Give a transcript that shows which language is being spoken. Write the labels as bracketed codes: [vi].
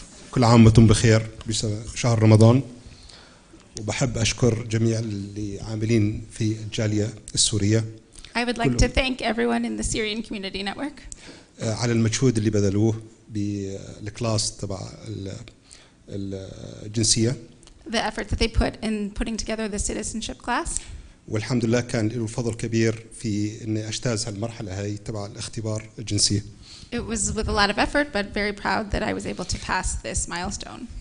[ar] كل عام وانتم بخير بشهر رمضان. وبحب أشكر جميع اللي عاملين في الجالية السورية. [en] I would like to thank everyone in the Syrian Community Network [ar] على المجهود اللي بذلوه بالكلاس تبع الجنسية. [en] The effort that they put in putting together the citizenship class. [ar] والحمد لله كان له فضل كبير في إني أجتاز هالمرحلة هاي تبع الاختبار الجنسية. [en] It was with a lot of effort, but very proud that I was able to pass this milestone.